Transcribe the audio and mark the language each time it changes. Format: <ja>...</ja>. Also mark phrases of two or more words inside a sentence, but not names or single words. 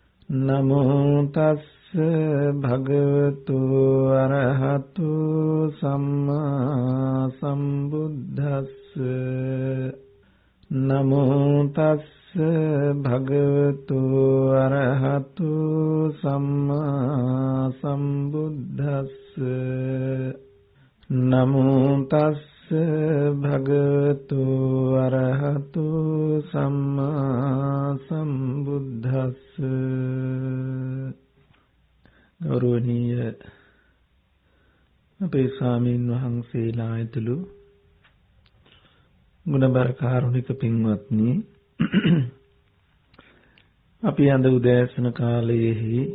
<pi>නමෝ තස්ස භගවතු අරහතු සම්මා සම්බුද්දස්ස නමෝ තස්ස භගවතු අරහතු සම්මා සම්බුද්දස්ස නමෝ තස්ස භගවතු අරහතු සම්මා සම්බුද්දස්ස.</pi> <si>ගෞරවනීය අපේ ස්වාමීන් වහන්සේලා ඇතුළු ගුණබර කාරුණික පින්වත්නි, අපි අද උදෑසන කාලයේහි</si>